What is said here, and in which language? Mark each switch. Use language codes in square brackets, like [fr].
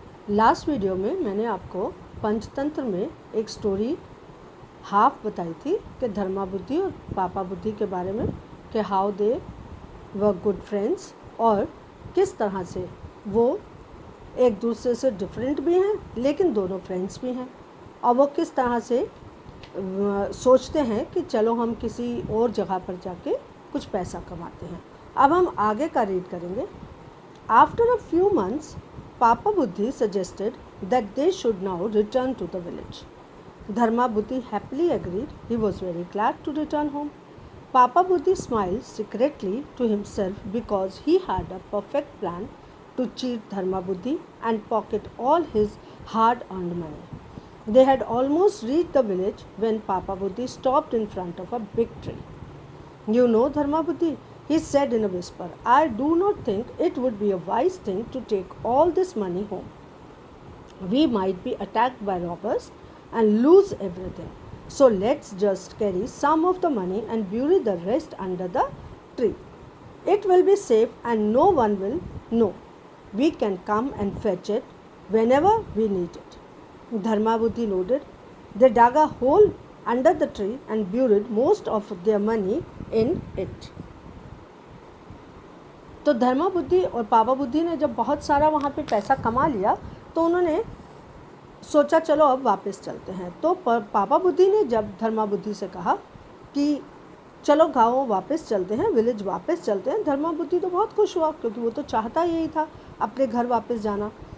[hi] Last video में मैंने आपको पंचतंत्र में एक स्टोरी हाफ बताई थी कि धर्मा बुद्धि और पापा बुद्धि के बारे में, कि [en] how they were good friends [hi] और किस तरह से वो एक दूसरे से डिफरेंट भी हैं लेकिन दोनों फ्रेंड्स भी हैं, और वो किस तरह से सोचते हैं कि चलो हम किसी और जगह पर जाके कुछ पैसा कमाते हैं। अब हम आगे का रीड करेंगे। [en] After a few months, Papa Buddhi suggested that they should now return to the village. Dharma Buddhi happily agreed. He was very glad to return home. Papa Buddhi smiled secretly to himself because he had a perfect plan to cheat Dharma Buddhi and pocket all his hard-earned money. They had almost reached the village when Papa Buddhi stopped in front of a big tree. You know, Dharma Buddhi, he said in a whisper, I do not think it would be a wise thing to take all this money home. We might be attacked by robbers and lose everything. So let's just carry some of the money and bury the rest under the tree. It will be safe and no one will know. We can come and fetch it whenever we need it. Dharma Buddhi nodded. They dug a hole under the tree and buried most of their money in it. [hi] तो धर्मा बुद्धि और पापा बुद्धि ने जब बहुत सारा वहाँ पे पैसा कमा लिया तो उन्होंने सोचा चलो अब वापस चलते हैं। तो पापा बुद्धि ने जब धर्मा बुद्धि से कहा कि चलो गाँव वापस चलते हैं, विलेज वापस चलते हैं, धर्मा बुद्धि तो बहुत खुश हुआ क्योंकि वो तो चाहता यही था अपने घर वापस जाना।